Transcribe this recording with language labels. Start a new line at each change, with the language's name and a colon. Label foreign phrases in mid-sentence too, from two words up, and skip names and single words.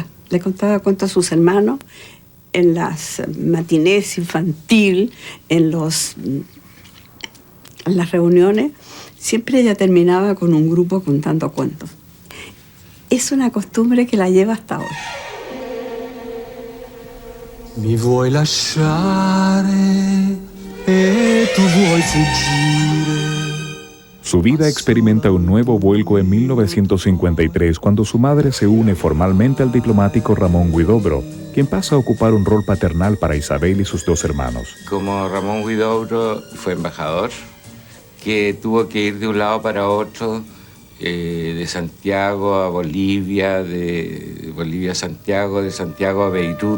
Spanish: Le contaba cuentos a sus hermanos en las matinés infantil, en las reuniones. Siempre ella terminaba con un grupo contando cuentos. Es una costumbre que la lleva hasta ahora.
Italian: Mi vuoi lasciare e tu vuoi fuggire.
Spanish: Su vida experimenta un nuevo vuelco en 1953 cuando su madre se une formalmente al diplomático Ramón Huidobro, quien pasa a ocupar un rol paternal para Isabel y sus dos hermanos. Como Ramón Huidobro fue embajador, que tuvo que ir de un lado para otro, de Santiago a Bolivia, de Bolivia a Santiago, de Santiago a Beirut.